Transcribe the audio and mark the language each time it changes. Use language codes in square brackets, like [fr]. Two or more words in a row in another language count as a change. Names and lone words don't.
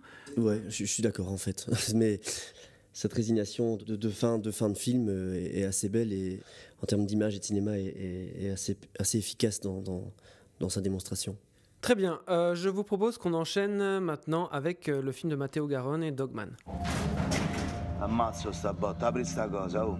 [fr] Ouais, je suis d'accord en fait. Mais cette résignation de fin de film est assez belle et en termes d'image et de cinéma est assez efficace dans sa démonstration. Très bien, je vous propose qu'on enchaîne maintenant avec le film de Matteo Garrone, Dogman. [it] Ammazzo sta botta, apri sta cosa, oh.